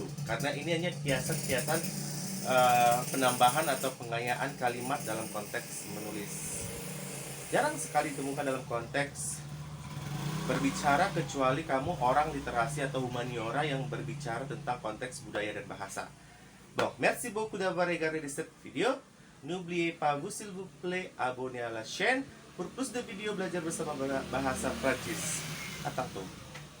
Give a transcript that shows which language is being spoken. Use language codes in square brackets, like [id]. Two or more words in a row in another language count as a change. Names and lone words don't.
[id] Karena ini hanya kiasan-kiasan penambahan atau pengayaan kalimat dalam konteks menulis. Jarang sekali ditemukan dalam konteks berbicara kecuali kamu orang literasi atau humaniora yang berbicara tentang konteks budaya dan bahasa. [fr] Bon, merci beaucoup d'avoir regardé cette vidéo. N'oubliez pas, vous s'il vous plaît, abonnez à la chaîne pour plus de vidéos [id] belajar bersama bahasa Prancis. [fr] À tantôt.